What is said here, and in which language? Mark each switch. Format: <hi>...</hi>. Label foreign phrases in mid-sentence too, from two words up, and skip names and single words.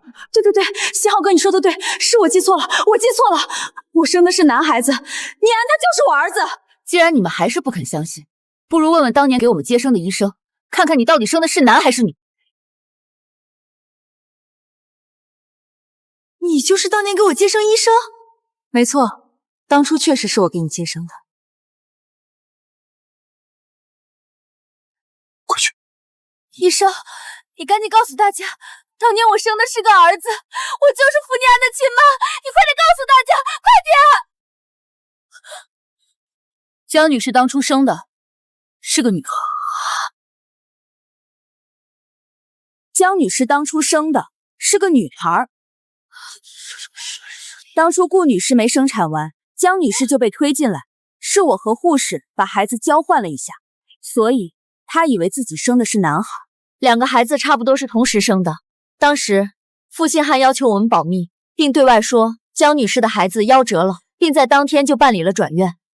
<zh>對，新浩哥，你說的對，是我記錯了，我記錯了，我生的是男孩子，念安他就是我兒子。既然你們還是不肯相信，不如問問當年給我們接生的醫生，看看你到底生的是男還是女。你就是当年给我接生医生？没錯，當初確實是我給你接生的。快去！醫生，你趕緊告訴大家，當年我生的是個兒子，我就是傅念安的親媽，你快點告訴大家，快點！江女士當初生的是個女孩。江女士當初生的是個女孩。當初顧女士沒生產完，江女士就被推進來，是我和護士把孩子交換了一下，所以她以為自己生的是男孩。兩個孩子差不多是同時生的。當時傅信漢要求我們保密，並對外說江女士的孩子夭折了，並在當天就辦理了轉院。</zh>